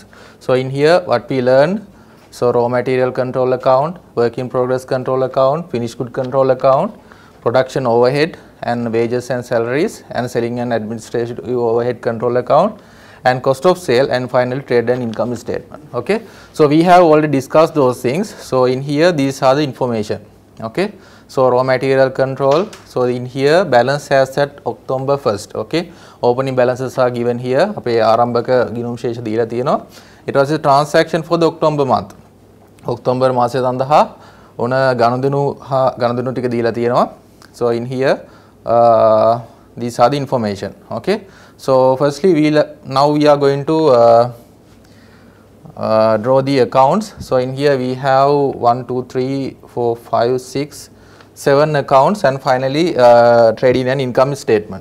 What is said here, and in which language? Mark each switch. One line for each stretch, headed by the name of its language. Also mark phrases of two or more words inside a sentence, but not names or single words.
English: So in here what we learned, so raw material control account, work in progress control account, finished good control account, production overhead and wages and salaries, and selling and administrative overhead control account, and cost of sale, and finally trade and income statement. Okay, so we have already discussed those things. So in here these are the information. Okay, so raw material control, so in here balance as at October 1st. Okay, opening balances are given here.
Sinhala: අපේ ආරම්භක ගිණුම් ශේෂ දීලා තියෙනවා.
English: It was a transaction for the October month.
Sinhala: October මාසය සඳහා ඕන ගනුදෙනු ටික දීලා තියෙනවා.
English: So in here these are the information. Okay, so firstly now we are going to draw the accounts. So in here we have 1 2 3 4 5 6 7 accounts, and finally trading and income statement.